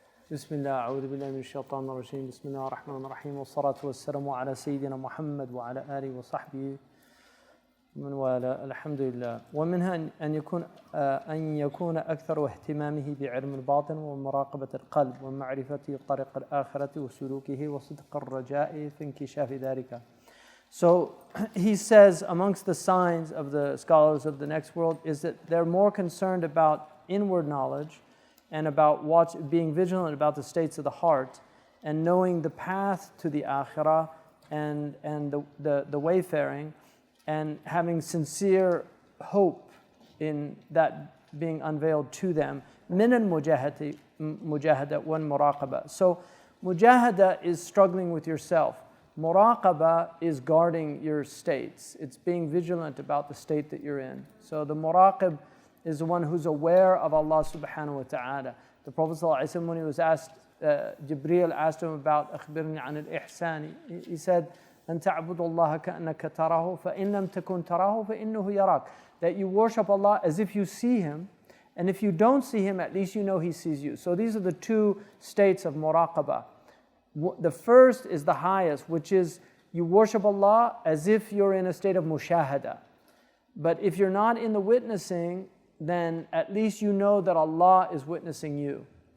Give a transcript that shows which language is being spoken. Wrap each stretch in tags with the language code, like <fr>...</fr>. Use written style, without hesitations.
<ar>بسم الله أعوذ بالله من الشيطان الرجيم بسم الله الرحمن الرحيم والصلاة والسلام على سيدنا محمد وعلى آله وصحبه من والاه الحمد لله. ومنها أن يكون أكثر اهتمامه بعلم الباطن ومراقبة القلب ومعرفة طريق الآخرة وسلوكه وصدق الرجاء في انكشاف ذلك.</ar> <en>So he says amongst the signs of the scholars of the next world is that they're more concerned about inward knowledge and about being vigilant about the states of the heart and knowing the path to the akhirah and the wayfaring and having sincere hope in that being unveiled to them.</en> <ar>من المجاهدة والمراقبة.</ar> <en>So mujahada is struggling with yourself. Muraqaba is guarding your states. It's being vigilant about the state that you're in. So the muraqib is the one who's aware of Allah subhanahu wa ta'ala. The Prophet ﷺ, when he was asked, Jibreel asked him about</en> <ar>أخبرني عن الإحسان.</ar> <en>He said,</en> <ar>أن تعبد الله كأنك تراه فإن لم تكن تراه فإنه يراك.</ar> <en>That you worship Allah as if you see Him, and if you don't see Him, at least you know He sees you. So these are the two states of muraqabah. The first is the highest, which is you worship Allah as if you're in a state of mushahada. But if you're not in the witnessing, then at least you know that Allah is witnessing you.</en>